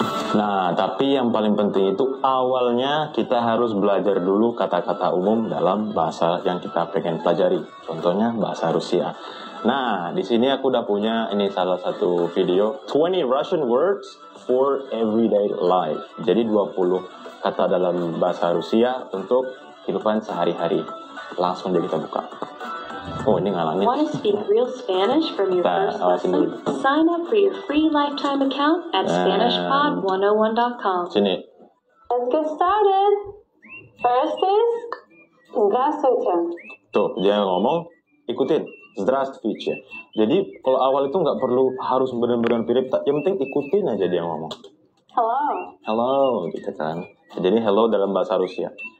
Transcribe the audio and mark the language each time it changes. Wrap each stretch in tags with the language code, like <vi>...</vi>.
<id>Nah, tapi yang paling penting itu awalnya kita harus belajar dulu kata-kata umum dalam bahasa yang kita pengen pelajari. Contohnya bahasa Rusia. Nah, di sini aku udah punya ini salah satu video 20 Russian words for everyday life. Jadi 20 kata dalam bahasa Rusia untuk kehidupan sehari-hari. Langsung deh kita buka. Oh, ini ngalangin.</id> <en>Want to speak real Spanish from your first lesson? Sign up for your free lifetime account at SpanishPod101.com.</en> <id>Sini.</id> <en>Let's get started. First is Здравствуйте.</en> <id>Tuh, dia ngomong, ikutin. Здравствуйте. Jadi, kalau awal itu nggak perlu harus benar-benar mirip. Yang penting ikutin aja dia ngomong.</id> <en>Hello.</en> <id>Hello, gitu kan. Jadi, hello dalam bahasa Rusia.</id>